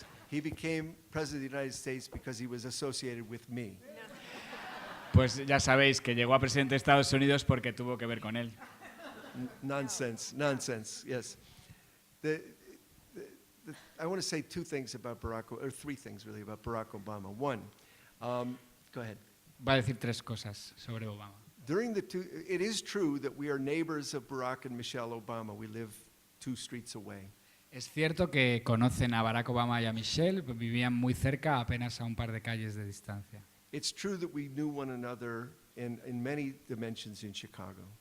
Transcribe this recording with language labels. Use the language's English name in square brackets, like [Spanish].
[English] He became president of the United States because he was associated with me. [Spanish] Pues ya sabéis que llegó a presidente de Estados Unidos porque tuvo que ver con él. [English] Nonsense, yes. I want to say two things about three things really about Barack Obama. One, go ahead. [Spanish] Va a decir tres cosas sobre Obama. [English] It is true that we are neighbors of Barack and Michelle Obama. We live 2 streets away. [Spanish] Es cierto que conocen a Barack Obama y a Michelle, vivían muy cerca, apenas a un par de calles de distancia. [English] It's true that we knew one another in many dimensions in Chicago.